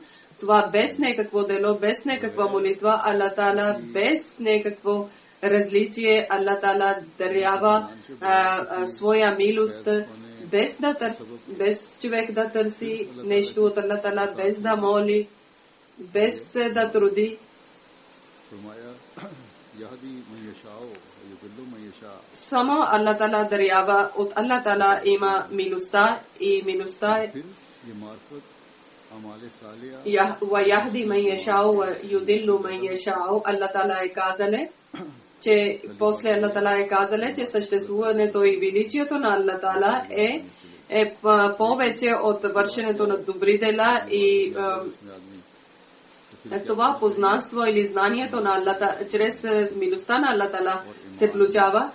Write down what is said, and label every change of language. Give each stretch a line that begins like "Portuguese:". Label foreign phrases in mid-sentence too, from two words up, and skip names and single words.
Bulgarian: Това без някакво дело, без някаква молитва, Аллах Таала без някакво различие, Аллах Таала дарява своя милост, без човек да търси нещо от Аллах Таала, без да моли, без да труди. Само Аллах Таала дарява, от Аллах Таала има милостта, и милостта е
Arabic: وَيَهْدِي مَنْ يَشَاءُ وَيُضِلُّ مَنْ يَشَاءُ.
Bulgarian: Аллах Таала е казале, че после Аллах Таала е казале, че съществуването и величието на Аллах Таала е повече от вършенето на добри дела, и това познанство или знанието на Аллах Таала чрез милостта на Аллах Таала се получава.